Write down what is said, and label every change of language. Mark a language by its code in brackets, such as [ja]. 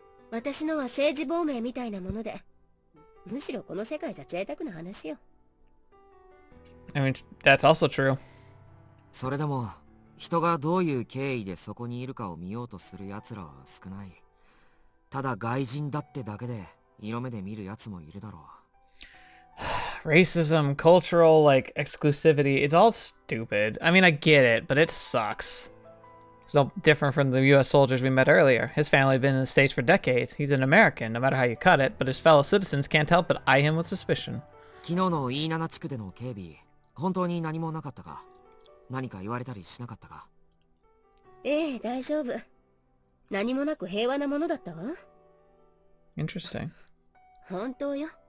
[ja] 私のは政治亡命みたいなもので、むしろこの世界じゃ贅沢な話よ。 [en] I mean, that's also true. [ja] それでも、人がどういう経緯でそこにいるかを見ようとする奴らは少ない。ただ外人だってだけで色目で見るやつもいるだろう。 [en] Racism, cultural, like, exclusivity, it's all stupid. I mean, I get it, but it sucks. It's no different from the US soldiers we met earlier. His family had been in the States for decades. He's an American, no matter how you cut it, but his fellow citizens can't help but eye him with suspicion. [ja] 昨日の E7 地区での警備、本当に何もなかったか？何か言われたりしなかったか？ええ、大丈夫。何もなく平和なものだったわ。 [en] Interesting. [ja] 本当よ。